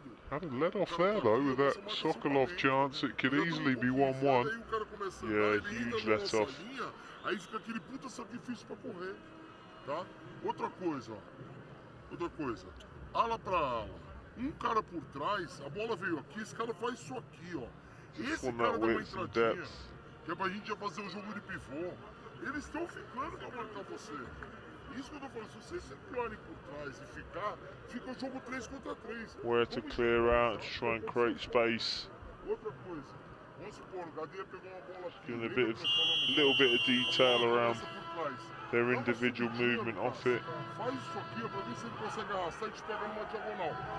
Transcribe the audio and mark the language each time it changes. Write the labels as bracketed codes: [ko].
[en] Had a let off there though with that Sokolov chance. It could easily be 1-1. Yeah, huge let off. [pt] Aí fica aquele puta sacrifício pra correr, tá? Outra coisa, ó. Outra coisa. Ala pra ala. Cara por trás, a bola veio aqui, esse cara faz isso aqui, ó. Esse cara dá uma entradinha, que é pra gente já fazer o jogo de pivô. Eles estão ficando pra marcar você. Isso que eu tô falando, se vocês circularem por trás e fica o jogo 3 contra 3. [en] Where to clear out, to try and create space. [pt] Outra coisa, vamos supor, o Gadeia pegou uma bola aqui. [en] Giving a little bit of detail around their individual movement off it. [pt] Faz isso aqui, pra ver se ele consegue arrastar e te pegar numa diagonal.